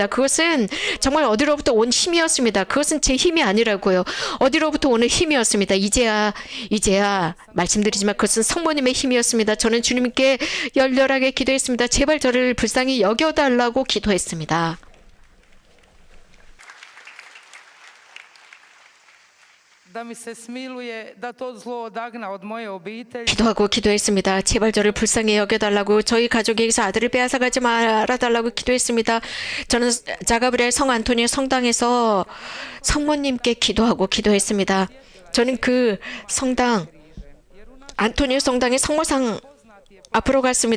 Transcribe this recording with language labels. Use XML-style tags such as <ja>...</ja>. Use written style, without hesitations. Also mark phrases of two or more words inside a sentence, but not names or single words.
<ko>그것은 정말 어디로부터 온 힘이었습니다. 그것은 제 힘이 아니라고요. 어디로부터 오는 힘이었습니다. 이제야 말씀드리지만 그것은 성모님의 힘이었습니다. 저는 주님께 열렬하게 기도했습니다. 제발 저를 불쌍히 여겨달라고 기도했습니다.</ko> <hr>Da mi se smiluje, da to zlo odagna od moje obitelji.</hr> <ko>기도하고 기도했습니다. 제발 저를 불쌍히 여겨달라고, 저희 가족에게서 아들을 빼앗아가지 말아달라고 기도했습니다. 저는 자가브리엘 성 안토니오 성당에서 성모님께 기도하고 기도했습니다. 저는 그 성당, 안토니오 성당의 성모상 앞으로 갔습니다.</ko>